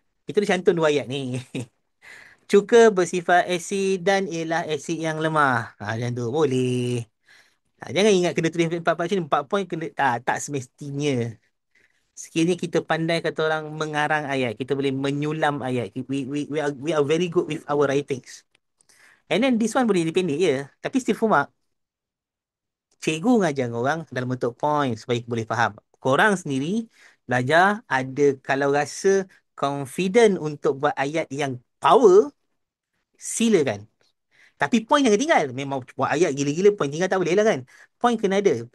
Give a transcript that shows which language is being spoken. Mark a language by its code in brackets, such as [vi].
[ms] Kita dah cantum dua ayat ni. Cuka bersifat asid dan ialah asid yang lemah. Macam tu. Boleh. Jangan ingat kena tulis empat-empat macam ni. 4 poin kena. Tak semestinya. Sekiranya kita pandai kata orang mengarang ayat. Kita boleh menyulam ayat. [en] We are very good with our writings. And then this one [ms] boleh dipendek je. Tapi [en] still full mark. [ms] Cikgu ngajar orang dalam bentuk point supaya boleh faham. Korang sendiri belajar ada kalau rasa confident untuk buat ayat yang power, silakan. Tapi point jangan tinggal. Memang buat ayat gila-gila, point tinggal tak boleh lah kan. Point kena ada.